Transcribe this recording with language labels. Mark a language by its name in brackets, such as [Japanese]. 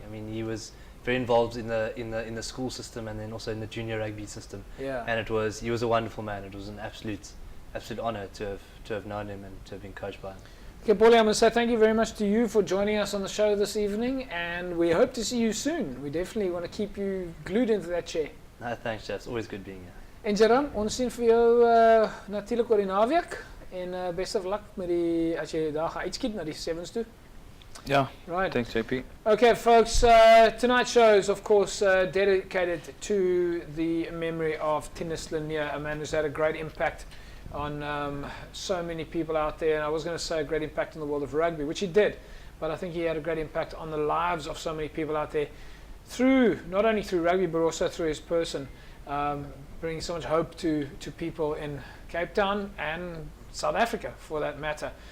[English] I mean, he was very involved in the school system, and then also in the junior rugby system. Yeah. And he was a wonderful man. It was an absolute honour to have known him and to have been coached by him. Okay, Paulie, I'm going to say thank you very much to you for joining us on the show this evening, and we hope to see you soon. We definitely want to keep you glued into that chair. No, thanks, chaps. Always good being here. [Afrikaans] En Jerome, ons sien vir jou natuurlik oor die naweek, en [English] best of luck [Afrikaans] met as jy daar gaan uitskiet na die sevens toe. [English] Yeah. Right. Thanks, JP. Okay, folks, tonight's show is, of course, dedicated to the memory of Tinus Lanier, a man who's had a great impact on so many people out there. And I was going to say a great impact in the world of rugby, which he did, but I think he had a great impact on the lives of so many people out there, not only through rugby, but also through his person, bringing so much hope to people in Cape Town and South Africa, for that matter.